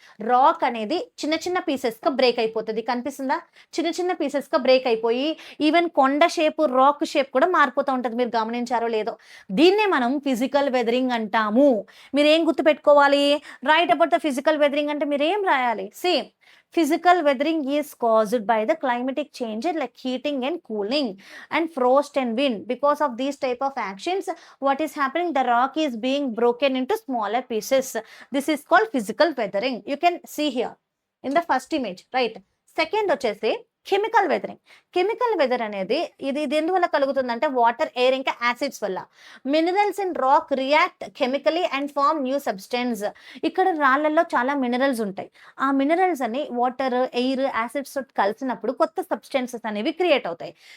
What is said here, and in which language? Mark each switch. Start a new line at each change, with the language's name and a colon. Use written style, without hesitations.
Telugu: Rock అనేది చిన్న చిన్న పీసెస్ గా బ్రేక్ అయిపోతుంది. కనిపిస్తుందా? చిన్న చిన్న పీసెస్ గా బ్రేక్ అయిపోయి ఈవెన్ కొండ షేప్, రాక్ షేప్ కూడా మారిపోతూ ఉంటుంది. మీరు గమనించారో లేదో? దీన్నే మనం ఫిజికల్ వెదరింగ్ అంటాము. మీరు ఏం గుర్తుపెట్టుకోవాలి?
English: right about the physical weathering
Telugu: అంటే మీరు ఏం రాయాలి?
English: Same. Physical weathering is caused by the climatic changes like heating and cooling and frost and wind. Because of these type of actions, what is happening? The rock is being broken into smaller pieces. This is called physical weathering. You can see here. In the first image, right. Second వచ్చేసి chemical weather.
Telugu: Chemical weather అనేది ఇది ఎందువల్ల కలుగుతుందంటే water, air ఇంకా acids వల్ల.
English: Minerals in rock react chemically and form new substance.
Telugu: ఇక్కడ రాళ్లలో చాలా minerals ఉంటాయి. ఆ మినరల్స్ అని వాటర్, ఎయిర్, యాసిడ్స్ కలిసినప్పుడు కొత్త సబ్స్టెన్సెస్ అనేవి క్రియేట్ అవుతాయి.